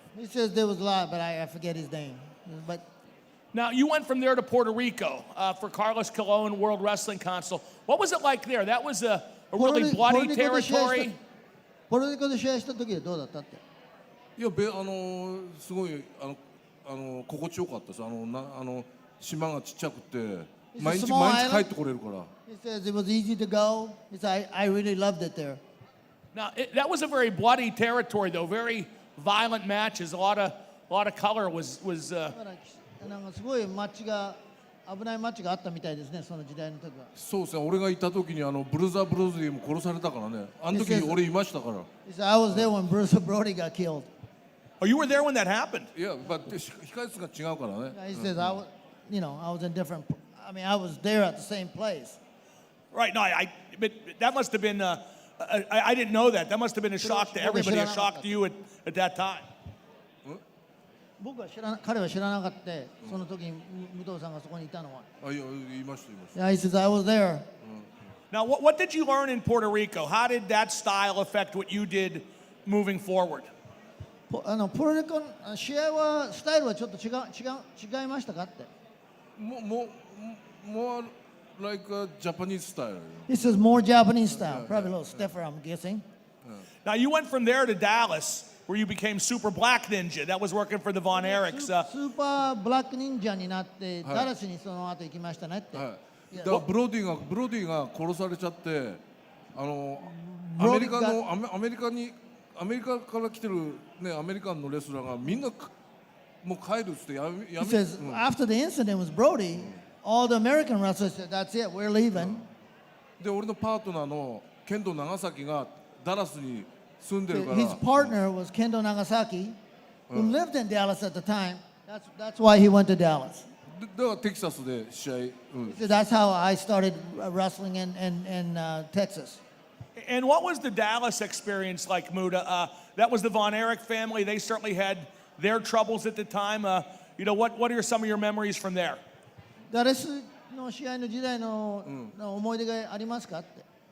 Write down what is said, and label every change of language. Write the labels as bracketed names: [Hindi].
[English] He says there was a lot, but I forget his name. But Now, you went from there to Puerto Rico for Carlos Colon World Wrestling Council. What was it like there? That was a really bloody territory. [Japanese] ポルトリコで試合した時はどうだったって？いやすごい心地よかったです。島がちっちゃくて毎日帰ってこれるから。 [English] He says it was easy to go. He said I really loved it there. Now, that was a very bloody territory, though. Very violent matches. A lot of color was. [Japanese] だからなんかすごいマッチが危ないマッチがあったみたいですね、その時代の時は。そうですね。俺がいた時にブルザー・ブローズリーも殺されたからね。あの時俺いましたから。 [English] He said I was there when Bruce Brody got killed. Oh, you were there when that happened? [Japanese] いや、控室が違うからね。 [English] He says I was, I was in different. I mean, I was there at the same place. Right. No, but that must have been. I didn't know that. That must have been a shock to everybody. A shock to you at that time. [Japanese] 僕は彼は知らなかった。その時に武藤さんがそこにいたのは。いや、いました。 [English] Yeah, he says I was there. Now, what did you learn in Puerto Rico? How did that style affect what you did moving forward? [Japanese] ポルトリコの試合はスタイルはちょっと違いましたかって。 [English] More like a Japanese style. This is more Japanese style, probably a little stiffer, I'm guessing. Now, you went from there to Dallas, where you became Super Black Ninja. That was working for the Von Erichs. [Japanese] スーパーブラック忍者になって、ダラスにその後行きましたねって。だからブロディが殺されちゃってアメリカから来てるねアメリカンのレスラーがみんなもう帰るっつってやめ [English] He says after the incident was Brody, all the American wrestlers said that's it, we're leaving. [Japanese] で俺のパートナーのケンド長崎がダラスに住んでるから [English] His partner was Kendo Nagasaki, who lived in Dallas at the time. That's why he went to Dallas. [Japanese] だからテキサスで試合 [English] He said that's how I started wrestling in Texas. And what was the Dallas experience like, Muta? That was the Von Erich family. They certainly had their troubles at the time. What are some of your memories from there? [Japanese] ダラスの試合の時代の思い出がありますかって。